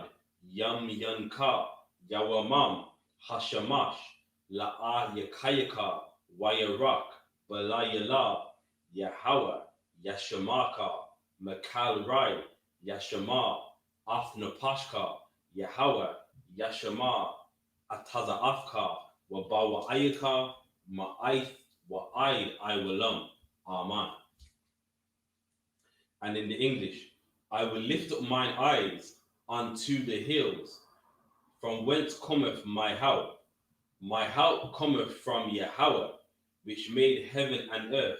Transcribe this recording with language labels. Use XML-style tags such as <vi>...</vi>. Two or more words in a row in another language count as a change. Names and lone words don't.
<en>Yam Yanka, Yawamam, Hashamash, La'a Yakayaka, Wayarak, Balayala, Yahweh, Yashamaka, Makal Rai, Yashama, Afnapashka, Yahweh, Yashama, Ataza Afka, Wabawa Ayaka, Ma'aith, Wa'aid Iwalam. Amen. And in the English, I will lift up mine eyes unto the hills, from whence cometh my help. My help cometh from Yahweh, which made heaven and earth.</en>